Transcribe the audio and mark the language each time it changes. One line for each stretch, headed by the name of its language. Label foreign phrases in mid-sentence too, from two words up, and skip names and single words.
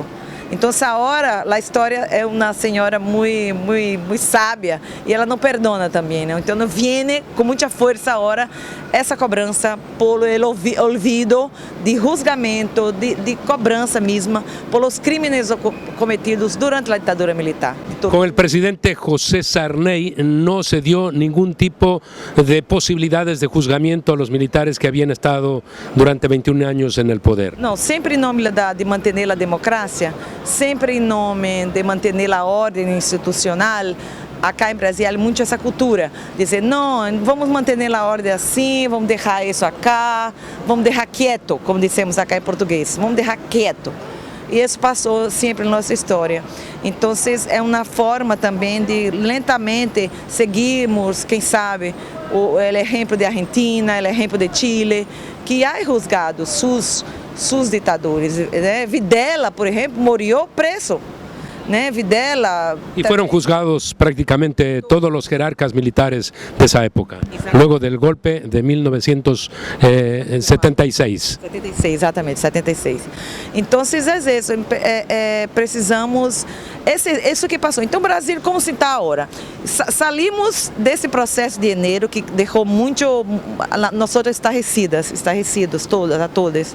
Portuguese: Então, agora, a história é uma senhora muito sábia e ela não perdona também, né? Então, vem com muita força agora essa cobrança por olvido de juzgamento, de cobrança mesma por os crimes cometidos durante a ditadura militar.
Spanish: Con el presidente José Sarney no se dio ningún tipo de posibilidades de juzgamiento a los militares que habían estado durante 21 años en el poder.
Portuguese: Não, sempre em nome de manter a democracia, sempre em nome de manter a ordem institucional. Acá em Brasil há muito essa cultura, dizer, não, vamos manter a ordem assim, vamos deixar isso acá, vamos deixar quieto, como dissemos acá em português, vamos deixar quieto. E isso passou sempre na nossa história. Então, é uma forma também de lentamente seguirmos, quem sabe, o exemplo de Argentina, o exemplo de Chile, que há juzgado seus ditadores. Videla, por exemplo, morreu preso. Videla.
Spanish: Y fueron juzgados prácticamente todos los jerarcas militares de esa época, luego del golpe de 1976. 76,
Portuguese: exatamente, 76. Então, é isso, precisamos, isso que passou. Então, o Brasil, como se está agora? Salimos desse processo de janeiro que deixou muito, nós estarrecidos, todas.